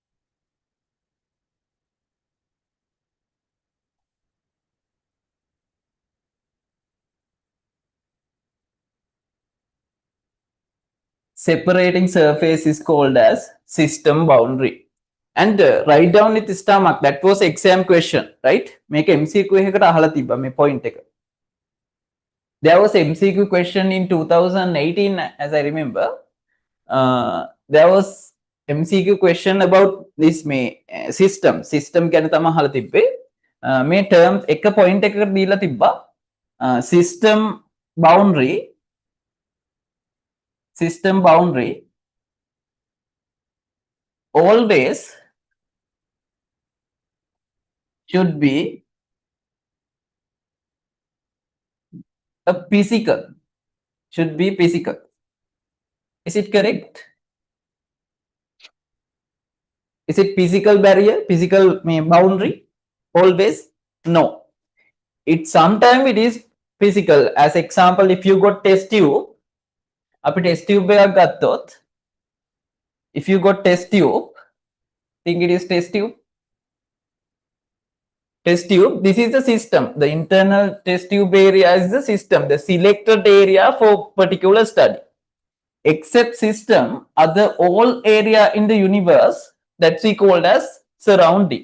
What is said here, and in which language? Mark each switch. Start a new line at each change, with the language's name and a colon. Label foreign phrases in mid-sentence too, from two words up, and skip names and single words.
English: Separating surface is called as system boundary. And write down it stomach. That was exam question, right? Make MCQ
Sinhala: එකකට අහලා තිබ්බා මේ point එක.
English: There was MCQ question in 2018 as I remember. There was MCQ question about this system.
Sinhala: System ගැන තමයි අහලා තිබ්බේ. මේ term එක point එකකට දීලා තිබ්බා.
English: System boundary. System boundary always should be a physical. Should be physical. Is it correct? Is it physical barrier? Physical boundary? Always? No. It sometimes it is physical. As example, if you got test tube,
Sinhala: අපි
English: test tube
Sinhala: එකක් ගත්තොත්,
English: if you got test tube, think it is test tube. Test tube, this is the system. The internal test tube area is the system, the selected area for particular study. Except system, other all area in the universe, that's we called as surrounding.